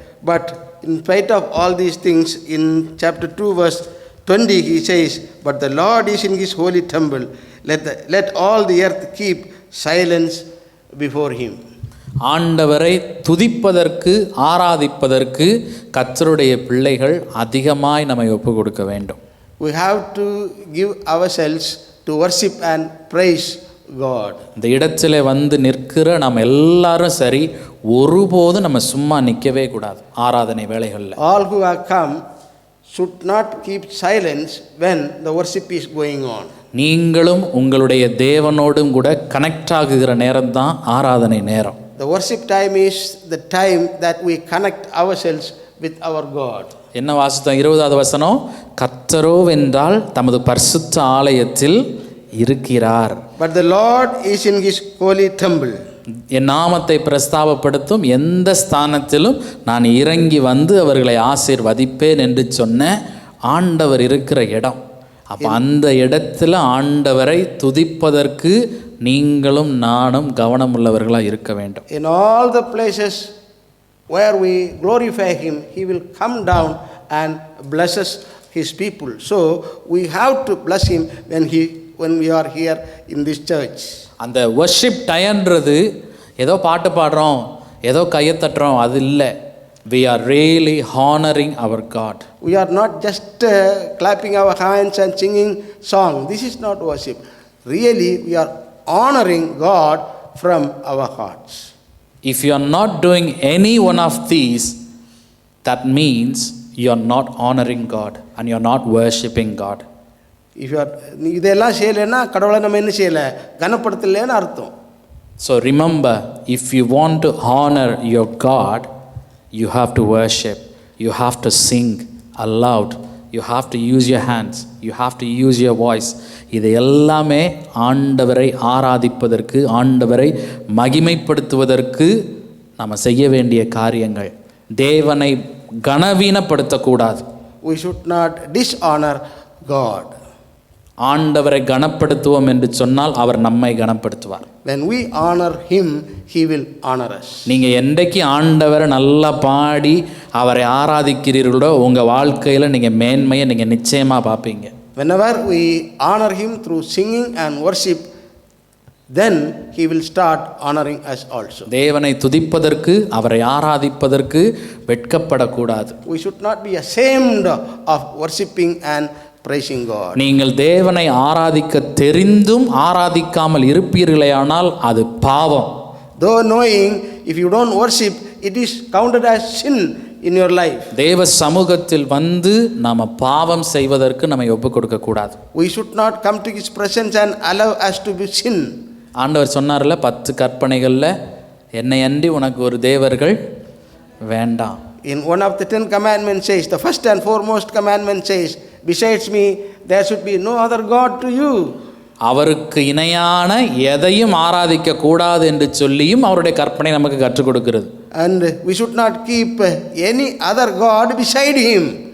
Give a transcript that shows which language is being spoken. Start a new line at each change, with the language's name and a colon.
English: But in spite of all these things, in chapter 2 verse 20 he says, but the Lord is in His holy temple. Let all the earth keep silence before Him.
Tamil: ஆண்டவரை துதிப்பதற்கு, ஆராதிப்பதற்கு கர்த்தருடைய பிள்ளைகள் அதிகமாய் நம்மை ஒப்பு கொடுக்க வேண்டும்.
English: We have to give ourselves to worship and praise God.
Tamil: இந்த இடத்துல வந்து நிற்கிற நம்ம எல்லாரும் சரி, ஒருபோதும் நம்ம சும்மா நிற்கவே கூடாது ஆராதனை வேளைகளில்.
English: All who have come should not keep silence when the worship is going on.
Tamil: நீங்களும் உங்களுடைய தேவனோடும் கூட கனெக்ட் ஆகுகிற நேரம் தான் ஆராதனை நேரம்.
English: The worship time is the time that we connect ourselves with our God.
Tamil: என்ன வாசித்தோம்? 20வது வசனம், கர்த்தரோ வென்றால் தமது பரிசுத்த ஆலயத்தில் இருக்கிறார்.
English: But the Lord is in His holy temple.
Tamil: என் நாமத்தை பிரஸ்தாபப்படுத்தும் எந்த ஸ்தானத்திலும் நான் இறங்கி வந்து அவர்களை ஆசீர்வதிப்பேன் என்று சொன்ன ஆண்டவர் இருக்கிற இடம். அப்போ அந்த இடத்துல ஆண்டவரை துதிப்பதற்கு நீங்களும் நானும் கவனம் உள்ளவர்களாக இருக்க வேண்டும்.
English: In all the places where we glorify Him, He will come down and blesses His people. So we have to bless Him when we are here in this church.
Tamil: அந்த வர்ஷிப் டயன்றது ஏதோ பாட்டு பாடுறோம், ஏதோ கையை தட்டுறோம், அது இல்லை.
English: We are really honoring our God. We are not just clapping our hands and singing song. This is not worship. Really, we are honoring God from our hearts. If you are not doing any one of these, that means you are not honoring God and you are not worshiping God. If you are
Tamil: இதெல்லாம் செய்யலைன்னா கடவுளை நம்ம என்ன செய்யலை, கனப்படுத்தலைன்னு அர்த்தம்.
English: So remember, if you want to honor your God, you have to worship, you have to sing aloud, you have to use your hands, you have to use your voice.
Tamil: இது எல்லாமே ஆண்டவரை ஆராதிப்பதற்கு, ஆண்டவரை மகிமைப்படுத்துவதற்கு நம்ம செய்ய வேண்டிய காரியங்கள். தேவனை கனவீனப்படுத்தக்கூடாது.
English: We should not dishonor God.
Tamil: ஆண்டவரை கனப்படுத்துவோம் என்று சொன்னால் அவர் நம்மை கனப்படுத்துவார்.
English: When we honor Him, He will honor us.
Tamil: நீங்கள் என்றைக்கு ஆண்டவரை நல்லா பாடி அவரை ஆராதிக்கிறீர்களோ உங்கள் வாழ்க்கையில் நீங்கள் மேன்மையை நீங்கள் நிச்சயமாக பார்ப்பீங்க.
English: Whenever we honor Him through singing and worship, then He will start honoring us also.
Tamil: தேவனை துதிப்பதற்கு, அவரை ஆராதிப்பதற்கு வெட்கப்படக்கூடாது.
English: We should not be ashamed of worshiping and praising God.
Tamil: நீங்கள் தேவனை ஆராதிக்க தெரிந்தும் ஆராதிக்காமல் இருப்பீர்களேயானால் அது பாவம்.
English: Though knowing, if you don't worship, it is counted as sin in your life.
Tamil: தேவ சமூகத்தில் வந்து நாம் பாவம் செய்வதற்கு நம்மை ஒப்புக் கொடுக்க கூடாது.
English: We should not come to His presence and allow us to be sin.
Tamil: ஆண்டவர் சொன்னார்ல 10 கற்பனைகளில் என்னை அன்றி உனக்கு ஒரு தேவர்கள் வேண்டாம்.
English: In one of the 10 commandments says, the first and foremost commandment says, besides me there should be no other God to you.
Tamil: அவருக்கு இணையான எதையும் ஆராதிக்க கூடாது என்று சொல்லியும் அவருடைய கற்பனை நமக்கு கற்றுக் கொடுக்கிறது.
English: And we should not keep any other God beside Him.